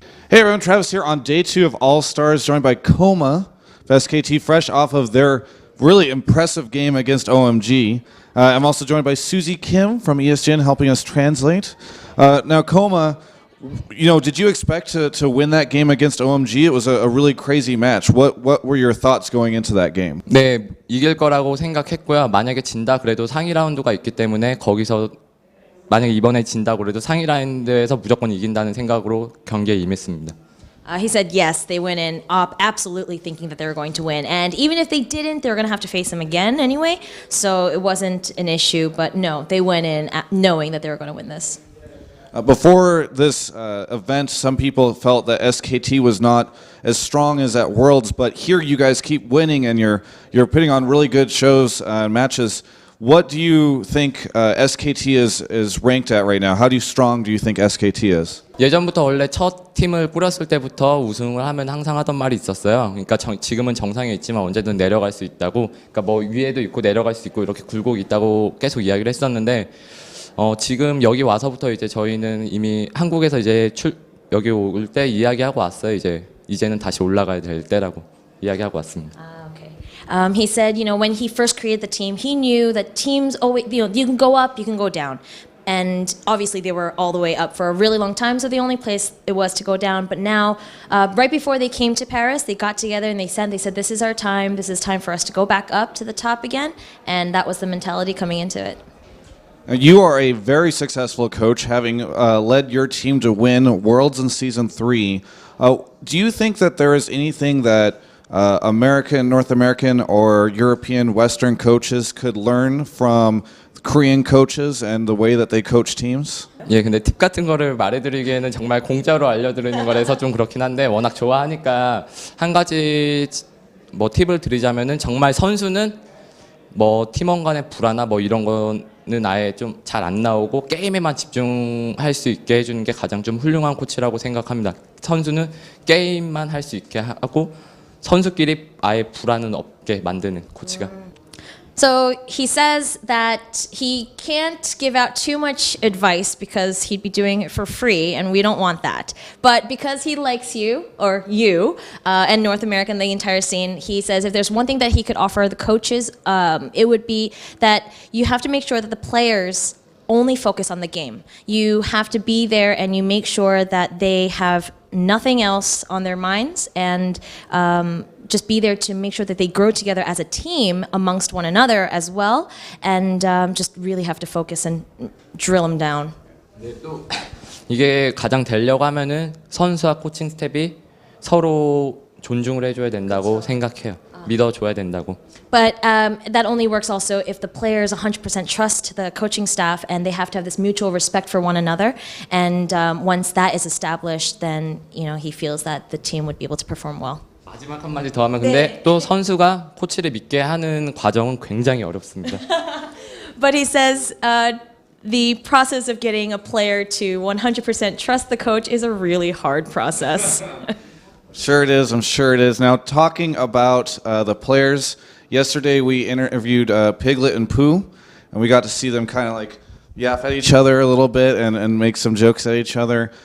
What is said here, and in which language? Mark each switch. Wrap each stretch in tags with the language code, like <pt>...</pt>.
<en>Hey everyone, Travis here on day 2 of All-Stars, joined by kkOma of SKT, fresh off of their really impressive game against OMG. I'm also joined by Susie Kim from ESGN helping us translate. Now kkOma, did you expect to win that game against OMG? It was a really crazy match. What were your thoughts going into that game?</en> <ko>네, 이길 거라고 생각했고요. 만약에 진다 그래도 상위 라운드가 있기 때문에 거기서 만약에 이번에 진다 그래도 상위 라운드에서 무조건 이긴다는 생각으로 경기에 임했습니다.</ko> <en>He said yes, they went in absolutely thinking that they were going to win. And even if they didn't, they were going to have to face him again anyway. So it wasn't an issue, but no, they went in knowing that they were going to win this. Before this event, some people felt that SKT was not as strong as at Worlds, but here you guys keep winning and you're putting on really good shows and matches. What do you think SKT is ranked at right now? How strong do you think SKT is?</en> <ko>예전부터 원래 첫 팀을 꾸렸을 때부터 우승을 하면 항상 하던 말이 있었어요. 그러니까 지금은 정상에 있지만 언제든 내려갈 수 있다고. 그러니까 뭐 위에도 있고 내려갈 수 있고 이렇게 굴곡 있다고 계속 이야기를 했었는데 지금 여기 와서부터 이제 저희는 이미 한국에서 이제 여기 올 때 이야기하고 왔어요. 이제는 다시 올라가야 될 때라고 이야기하고 왔습니다.</ko> <en>He said, when he first created the team, he knew that teams always, you can go up, you can go down. And obviously they were all the way up for a really long time, so the only place it was to go down. But now, right before they came to Paris, they got together and they said, this is our time, this is time for us to go back up to the top again. And that was the mentality coming into it. You are a very successful coach, having led your team to win Worlds in Season 3. Do you think that there is anything that American, North American, or European, Western coaches could learn from Korean coaches and the way that they coach teams?</en> <ko>예, 근데 팁 같은 거를 말해드리기에는 정말 공짜로 알려드리는 거라서 좀 그렇긴 한데 워낙 좋아하니까 한 가지 뭐 팁을 드리자면은 정말 선수는 뭐 팀원 간의 불화나 뭐 이런 거는 아예 좀 잘 안 나오고 게임에만 집중할 수 있게 해주는 게 가장 좀 훌륭한 코치라고 생각합니다. 선수는 게임만 할 수 있게 하고 선수끼리 아예 불화는 없게 만드는 코치가.</ko> <en>So he says that he can't give out too much advice because he'd be doing it for free, and we don't want that. But because he likes you, and North America and the entire scene, he says if there's one thing that he could offer the coaches, it would be that you have to make sure that the players only focus on the game. You have to be there and you make sure that they have nothing else on their minds and just be there to make sure that they grow together as a team amongst one another as well, and just really have to focus and drill them down.</en> <ko>네, 또 이게 가장 되려고 하면은 선수와 코칭 스텝이 서로 존중을 해줘야 된다고 생각해요. 믿어줘야 된다고.</ko> <en>But that only works also if the players 100% trust the coaching staff and they have to have this mutual respect for one another. And once that is established, then he feels that the team would be able to perform well.</en> <ko>마지막 한마디 더 하면 근데 또 선수가 코치를 믿게 하는 과정은 굉장히 어렵습니다.</ko> <en>But he says the process of getting a player to 100% trust the coach is a really hard process. Sure it is, I'm sure it is. Now, talking about the players, yesterday we interviewed Piglet and Pooh, and we got to see them kind of like yap at each other a little bit and make some jokes at each other.</en>